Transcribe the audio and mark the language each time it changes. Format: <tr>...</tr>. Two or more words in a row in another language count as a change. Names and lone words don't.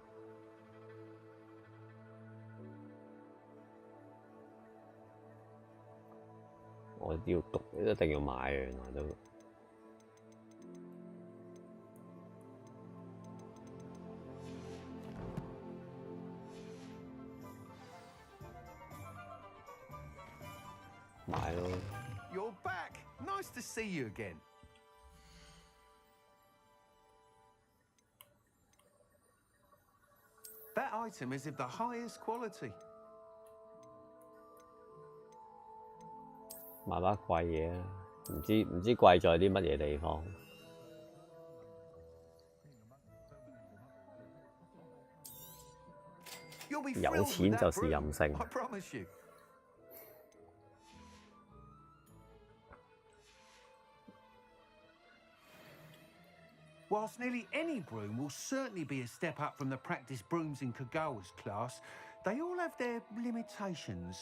<yue>我要讀，一定要買啊！原來都買咯。</yue> <en>You're back. Nice to see you again. That item is of the highest quality.</en> <yue>買把貴嘢啊！唔知貴在啲乜嘢地方？有錢就是任性。</yue> <en>I promise you. Whilst nearly any broom will certainly be a step up from the practice brooms in Kagawa's class, they all have their limitations.</en>